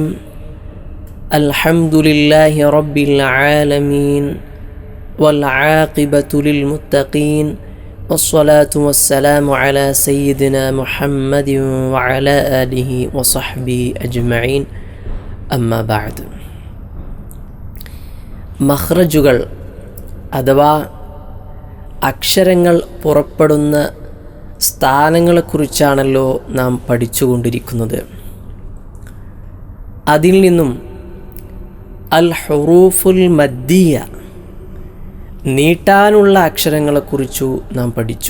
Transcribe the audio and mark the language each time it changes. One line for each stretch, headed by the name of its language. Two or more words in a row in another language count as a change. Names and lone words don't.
Arabic: الحمد لله رب العالمين والعاقبة للمتقين والصلاة والسلام على سيدنا محمد وعلى آله وصحبه أجمعين. أما بعد.
Malayalam: മഖ്റജുകൾ അഥവാ അക്ഷരങ്ങൾ പുറപ്പെടുന്ന സ്ഥാനങ്ങളെക്കുറിച്ചാണല്ലോ നാം പഠിച്ചുകൊണ്ടിരിക്കുന്നത്. അതിൽ നിന്നും
Arabic: الحروف المدية
Malayalam: നീട്ടാനുള്ള അക്ഷരങ്ങളെക്കുറിച്ചു നാം പഠിച്ചു.